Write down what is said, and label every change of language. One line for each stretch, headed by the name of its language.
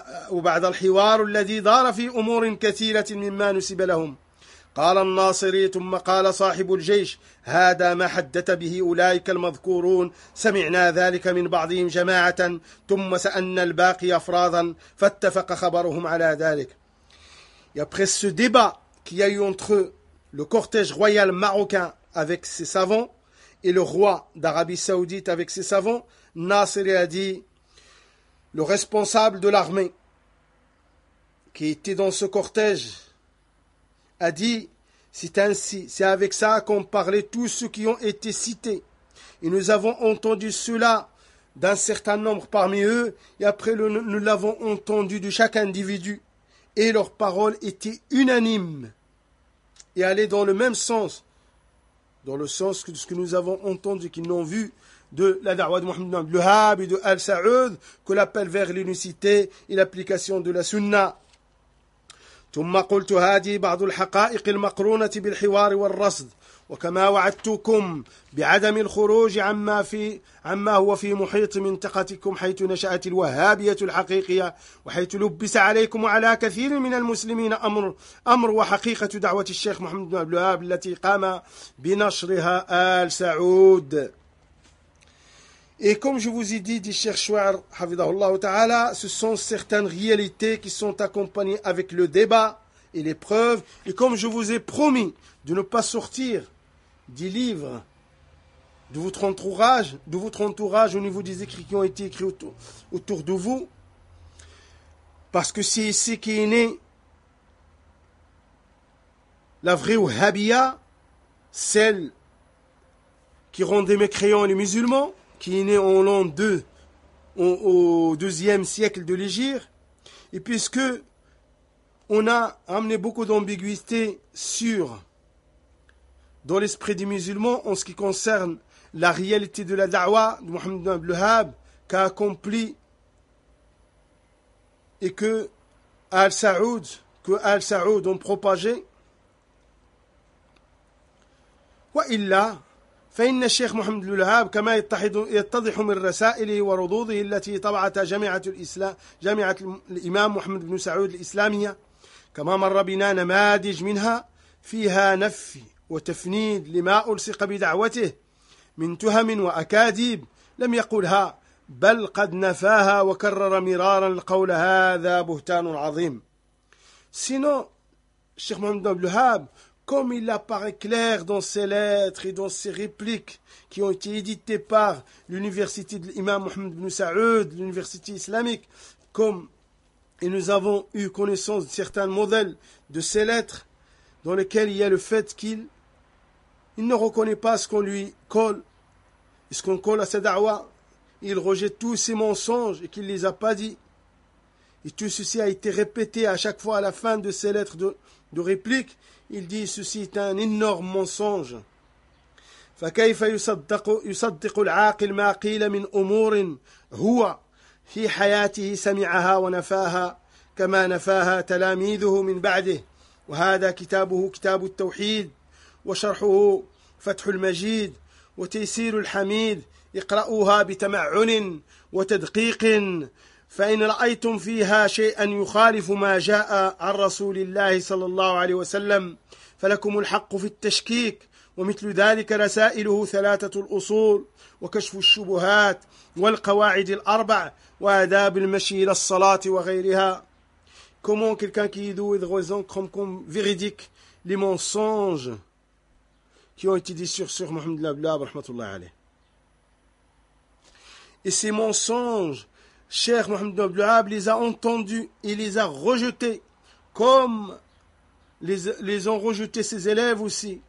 Arabic: وبعد الحوار الذي دار في أمور كثيرة مما نسب لهم قال الناصري ثم قال صاحب الجيش هذا ما حدث به أولئك المذكورون سمعنا ذلك من بعضهم جماعة ثم سألنا الباقي أفرادا فاتفق خبرهم على ذلك.
French: Et après ce débat qui a eu entre eux, le cortège royal marocain avec ses savants et le roi d'Arabie Saoudite avec ses savants, Nasser a dit, le responsable de l'armée qui était dans ce cortège a dit, c'est ainsi, c'est avec ça qu'ont parlé tous ceux qui ont été cités. Et nous avons entendu cela d'un certain nombre parmi eux, et après nous l'avons entendu de chaque individu, et leurs paroles étaient unanimes et allaient dans le même sens, dans le sens de ce que nous avons entendu, qu'ils n'ont vu de la da'wa de Mohammed ibn Luhab et de Al-Sa'ud, que l'appel vers l'unicité et l'application de la sunna.
Arabic: ثم قلت هذه بعض الحقائق المقرونة بالحوار والرصد وكما وعدتكم بعدم الخروج عما هو في محيط منطقتكم حيث نشأت الوهابية الحقيقية وحيث لبس عليكم وعلى كثير من المسلمين أمر وحقيقة دعوة الشيخ محمد بن عبد الوهاب التي قام بنشرها آل سعود.
French: Et comme je vous ai dit, dit Cheikh Chouar, hafidahullah ta'ala, ce sont certaines réalités qui sont accompagnées avec le débat et les preuves. Et comme je vous ai promis de ne pas sortir des livres de votre entourage au niveau des écrits qui ont été écrits autour de vous, parce que c'est ici qui est née la vraie Wahhabiya, celle qui rendait mécréants les musulmans, qui est née en l'an 2, au 2e siècle de l'Hégire. Et puisque on a amené beaucoup d'ambiguïté dans l'esprit des musulmans en ce qui concerne la réalité de la da'wa de Mohammed ibn Luhab qu'a accompli et que Al-Saoud ont propagé.
Arabic: Wa illa, فإن الشيخ محمد الوهاب كما يتضح من رسائله وردوده التي طبعت جامعة الإسلام جامعة الإمام محمد بن سعود الإسلامية كما مر بنا نماذج منها فيها نفي وتفنيد لما ألصق بدعوته من تهم وأكاذيب لم يقولها بل قد نفاها وكرر مرارا القول هذا بهتان عظيم.
French: Sinon, Cheikh Mohamed Abdel Wahhab, comme il apparaît clair dans ses lettres et dans ses répliques qui ont été éditées par l'université de l'imam Mohamed Ibn Sa'ud, l'université islamique, comme et nous avons eu connaissance de certains modèles de ses lettres dans lesquels il y a le fait qu'il ne reconnaît pas ce qu'on lui colle et ce qu'on colle à sa da'wa. Il rejette tous ses mensonges et qu'il ne les a pas dit. Et tout ceci a été répété à chaque fois à la fin de ses lettres de réplique. Il dit ceci est un énorme mensonge.
Arabic: فَكَيْفَ يُصَدِّقُ الْعَاقِلْ مَا قِيلَ مِنْ أُمُورٍ هُوَ فِي حَيَاتِهِ سَمِعَهَا وَنَفَاهَا كَمَا نَفَاهَا تَلَامِيذُهُ مِنْ بَعْدِهِ وَهَذَا كِتَابُهُ كِتَابُ التَّوْحِيدِ وَشَرْحُهُ فَتْحُ الْمَجِيدِ وَتَيْسِيرُ الْحَمِيدِ اقْرَؤُوهَا بِتَمَعُّنٍ وَتَدْقِيقٍ فإن رأيتم فيها شيئا يخالف ما جاء عن رسول الله صلى الله عليه وسلم فلكم الحق في التشكيك ومثل ذلك رسائله ثلاثة الأصول وكشف الشبهات والقواعد الأربع وآداب المشي إلى الصلاة وغيرها.
French: Comment quelqu'un qui est doué de raison comme véridique les mensonges qui ont été dit sur Cheikh Mohamed Abdel Wahhab rahmatullah alayh. Et ces mensonges Cheikh Mohamed Abdel Wahhab les a entendus et les a rejetés, comme les ont rejetés ses élèves aussi.